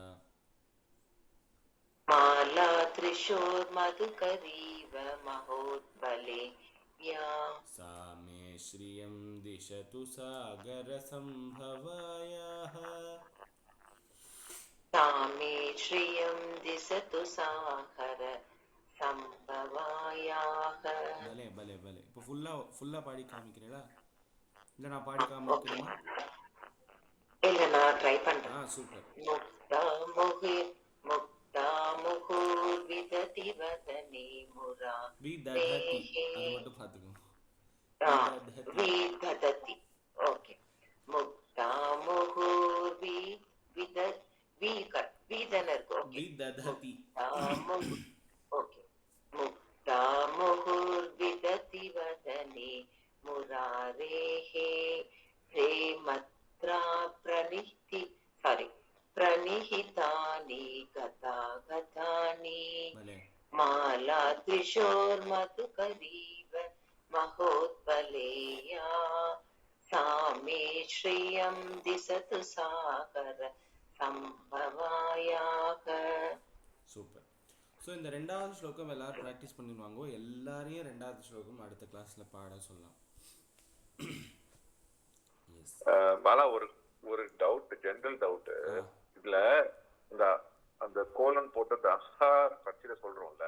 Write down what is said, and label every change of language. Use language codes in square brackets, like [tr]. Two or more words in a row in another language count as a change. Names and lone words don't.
[sa] मालादृशोर्मधुकरीव महोत्पलेया सा मे श्रियं दिशतु सागरसम्भवायाः सा मे श्रियं दिशतु सागर சம்பவாயாக. [ta] பலே பலே பலே. இப்போ ஃபுல்லா பாடி காமிக்கிறீங்களா? இல்லை நான் பாடி காமிக்கணுமா? இல்லை நான் ட்ரை பண்றேன். சூப்பர். [sa] मुक्ता मुहुर् वितति वदनि मुरा [ta] விததி அது மட்டும் பாத்துக்கோங்க. [sa] விததி ஓகே. मुक्ता मुहुर् विदनर् விததி [ta] ஓகே. [sa] मुक्ता मुहुर्विदति वदने मुरारेः प्रेमत्रा प्रणिहितानि गतागतानि मालादृशोर्मधुकरीव महोत्पलेया सा मे श्रियं दिशतु सागर संभवायाः. [ta] சூப்பர். ஸோ இந்த ரெண்டாவது ஸ்லோகம் எல்லாரும் ப்ராக்டிஸ் பண்ணிடுவாங்க. எல்லாரையும் ரெண்டாவது ஸ்லோகம் அடுத்த கிளாஸ்ல பாட சொல்லலாம். பாலா ஒரு டவுட், [en] general doubt. [ta] இதுல இந்த அந்த கோலன் போட்டு அஹா கட்சியில சொல்றோம்ல,